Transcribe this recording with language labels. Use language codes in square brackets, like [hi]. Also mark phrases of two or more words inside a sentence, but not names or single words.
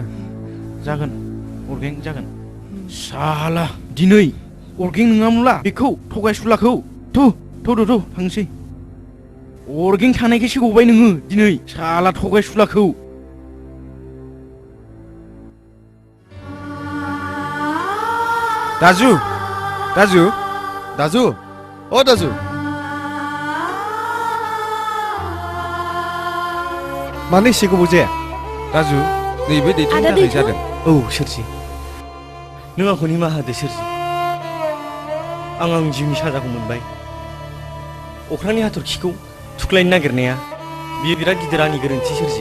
[brx] जागोन अरगें जागोन साला दिनै अरगें नङामोनला बेखौ थगायसुलाखौ थ' थांसै अरगें थानायखायसो गबाय नोङो दिनै साला थगायसुलाखौ [ne] दाजु दाजु दाजु अ दाजु [brx] मानो एसे गोबाव जाया दाजु नैबे दैथुननि थाखाय जादों औ सोरजि नों आंखौ निमाहा होदो सोरजि आं आंनि जिउनि साजाखौ मोनबाय अख्रांनि हाथरखिखौ थुख्लायनो नागिरनाया बियो बिराद गिदिर आंनि गोरोन्थि सोरजि